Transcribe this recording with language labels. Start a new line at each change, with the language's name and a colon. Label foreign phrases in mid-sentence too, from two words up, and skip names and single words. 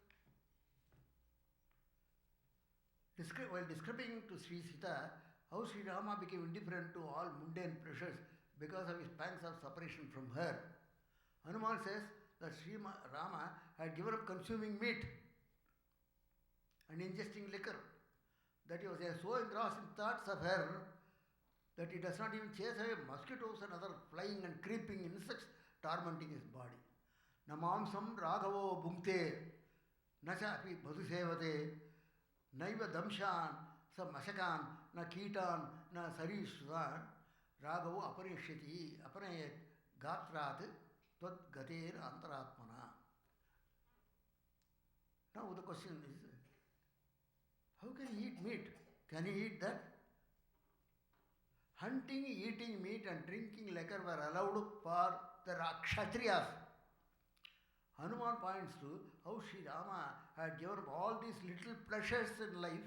English: While describing to Sri Sita how Sri Rama became indifferent to all mundane pleasures because of his pangs of separation from her, Hanuman says that Sri Rama had given up consuming meat and ingesting liquor, that he was so engrossed in thoughts of her that he does not even chase away mosquitoes and other flying and creeping insects tormenting his body.
Sanskrit: न मांसं राघवो भुङ्क्ते, न च अपि मधुसेवते, नैव दंशान्, स मशकान्, न कीटान्, न सरीसृपान्, राघवो अपनिष्यति, अपनयत् गात्रात्, त्वद् गतेर् अन्तरात्मना.
English: Now the question is, how can he eat meat? Can he eat that? Hunting, eating meat and drinking liquor were allowed for the Kshatriyas. Hanuman points to how Sri Rama had given up all these little pleasures in life.